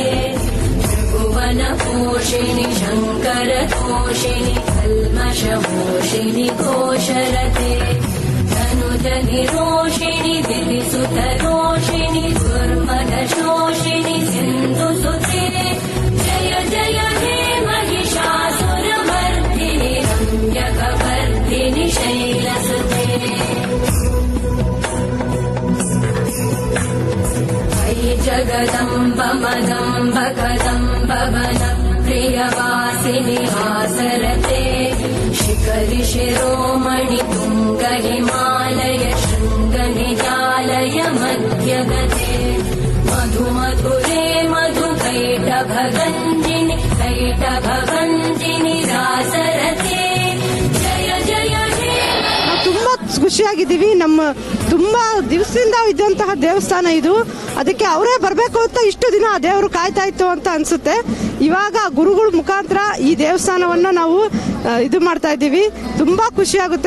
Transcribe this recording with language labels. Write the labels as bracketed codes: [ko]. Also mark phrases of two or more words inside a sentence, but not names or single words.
[sa] ತ್ರಿಭುವನಕೋಶಿನಿ ಶಂಕರಕೋಶಿನಿ ಕಲ್ಮಷಮೋಷಿನಿ ಕೋಶರತೆ ಧನುಜನಿರೋಷಿಣಿ ದಿವಿಸುತರೋಷಿಣಿ ದುರ್ಮದಶೋಷಿನಿ ಸಿಂಧುಸುತೆ ಜಯ ಜಯ ಹೇ ಮಹಿಷಾಸುರಮರ್ದಿನಿ ರಮ್ಯಕವರ್ದಿನಿ ಶೈಲಸುತೆ वै जगदम्ब मदम्ब कदम्ब वन प्रियवासिनि हासरते शिखरि शिरोमणि तुङ्ग हिमालय शृङ्ग निजालय मध्यगते मधु मधुरे मधु कैटभगञ्जिनि कैटभगञ्जिनि रासरते जय जय हे. [kn] ತುಂಬಾ ಖುಷಿಯಾಗಿದ್ದೀವಿ. ನಮ್ಮ ತುಂಬಾ ದಿವಸದಿಂದ ಇದ್ದಂತಹ ದೇವಸ್ಥಾನ ಇದು. ಅದಕ್ಕೆ ಅವರೇ ಬರಬೇಕು ಅಂತ ಇಷ್ಟು ದಿನ ಆ ದೇವರು ಕಾಯ್ತಾ ಇತ್ತು ಅಂತ ಅನ್ಸುತ್ತೆ. ಇವಾಗ ಗುರುಗಳ ಮುಖಾಂತರ ಈ ದೇವಸ್ಥಾನವನ್ನ ನಾವು ಇದು ಮಾಡ್ತಾ ಇದ್ದೀವಿ. ತುಂಬಾ ಖುಷಿ ಆಗುತ್ತೆ.